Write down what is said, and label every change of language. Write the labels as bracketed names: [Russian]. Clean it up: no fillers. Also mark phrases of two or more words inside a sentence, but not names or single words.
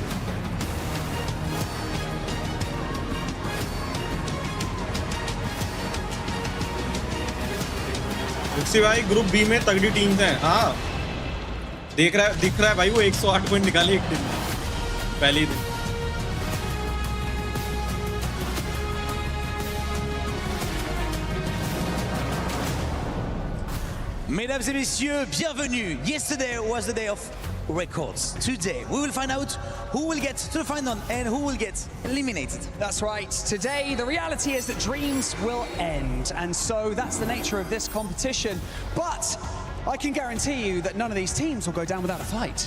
[Hindi] बिक्सी भाई [English] group B [Hindi] में तगड़ी टीम्स हैं. हाँ दिख रहा है भाई, वो 108 पॉइंट निकाले एक टीम में पहली दिन. [French] Mesdames et messieurs, bienvenue. [English] Yesterday was the day of records. Today we will find out who will get to the final and who will get eliminated. That's right. Today the reality is that dreams will end, and so that's the nature of this competition. But I can guarantee you that none of these teams will go down without a fight.